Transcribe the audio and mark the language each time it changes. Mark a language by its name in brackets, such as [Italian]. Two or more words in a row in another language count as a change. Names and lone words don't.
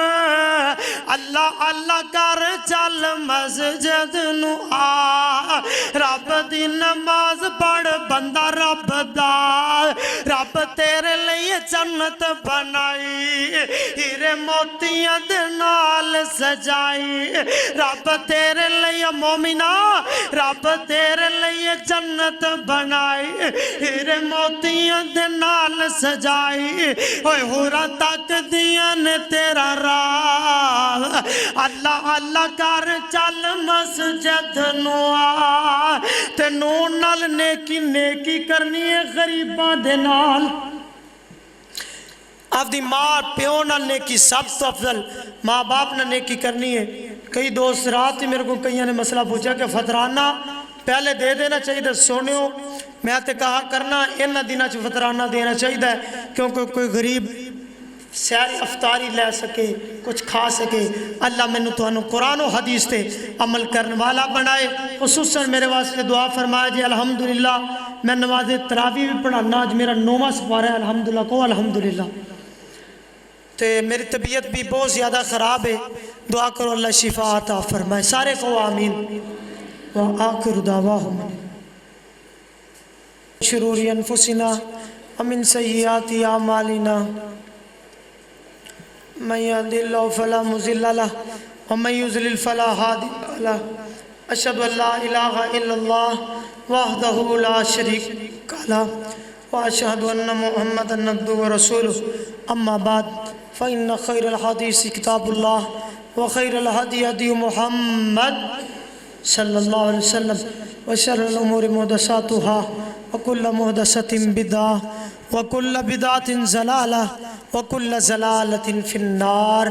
[Punjabi] اللہ اللہ کر چل مسجد نو آ, رب دی نماز پڑھ بندہ رب دا, رب تیرے لئے جنت بنائی, ہیرے موتیاں دے نال سجائی. رب تیرے لئے مومنہ, رب تیرے لئے جنت بنائی, ہیرے موتیاں دے نال سجائی. اوہ ہورا تک دیاں نے تیرا راہ, اللہ اللہ کر چل مسجد نو آ, تے نون نال نیکی نیکی کرنی ہے غریباں دے نال. آپ دی ماں پیو نال نیکی سب تو افضل ماں باپ نال نیکی کرنی ہے۔ [Urdu] کئی دوست رات ہی میرے کو [Punjabi] کئیوں نے مسئلہ پوچھا کہ فطرانہ پہلے دے دینا چاہیے سونیو، میں تے کہا کرنا انہاں دناں چ فطرانہ دینا چاہیے کیونکہ کوئی غریب سیر افطاری لے سکے، کچھ کھا سکے۔ اللہ مینوں تانوں [Arabic] قرآن و حدیث [Punjabi] تے عمل کرنے والا بنائے۔ [Urdu] خصوصاً میرے واسطے دعا فرمائے جی الحمدللہ میں نماز تراویح بھی پڑھانا، آج میرا 9واں سپارہ ہے، الحمدللہ کو الحمدللہ۔ تے میری طبیعت بھی بہت زیادہ خراب ہے، دعا کرو اللہ شفا عطا فرمائے، سارے کو آمین۔ [Arabic] وآخر دعواہم شرور انفسنا ومن سیئات اعمالنا من يهد الله فلا مضل له ومن يضلل فلا هادي له اشهد ان لا اله الا الله وحده لا شريك له واشهد ان محمدا عبده ورسوله اما بعد فان خير الحديث كتاب الله وخير الهدي هدي محمد صلى الله عليه وسلم وشر الامور محدثاتها وكل محدثة بدعة وكل بدعة ضلالة وكل ضلالة في النار۔